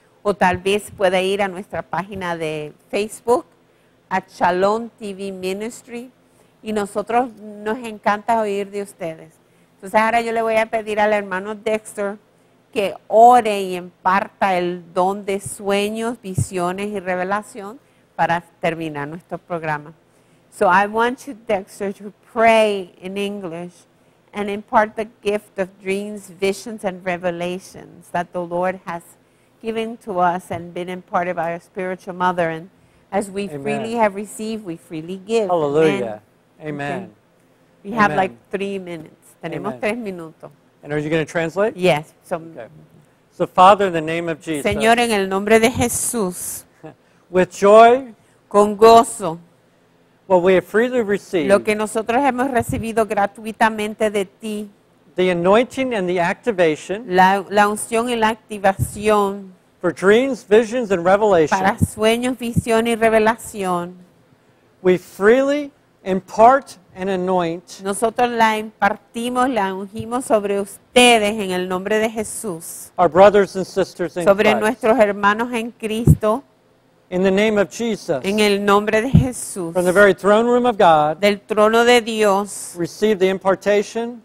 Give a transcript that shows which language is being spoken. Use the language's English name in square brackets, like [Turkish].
[Spanish] O tal vez pueda ir a nuestra página de Facebook, a Shalom TV Ministry, y nosotros nos encanta oír de ustedes. Entonces ahora yo le voy a pedir al hermano Dexter que ore y imparta el don de sueños, visiones y revelación para terminar nuestro programa. [English] So I want you, Dexter, to pray in English and impart the gift of dreams, visions, and revelations that the Lord has given to us and been imparted by our spiritual mother. And as we Amen. freely have received, we freely give. Hallelujah. Okay. Amen. We have Amen. like 3 minutes. Tenemos Amen. [Spanish] 3 minutos. [English] And are you going to translate? Yes. So, Okay. So, Father, in the name of Jesus, [Spanish] Señor, en el nombre de Jesús, [English] with joy, [Spanish] con gozo, [English] what we have freely received, [Spanish] lo que nosotros hemos recibido gratuitamente de ti, [English] the anointing and the activation [Spanish] la unción y la activación [English] for dreams, visions, and revelation, [Spanish] para sueños, visión y revelación, [English] we freely impart and anoint [Spanish] nosotros la impartimos, la ungimos sobre ustedes en el nombre de Jesús, [English] our brothers and sisters in [Spanish] sobre [English] Christ. [Spanish] nuestros hermanos en Cristo, [English] In the name of Jesus, [Spanish] en el nombre de Jesús, [English] from the very throne room of God, [Spanish] del trono de Dios, [English] receive the impartation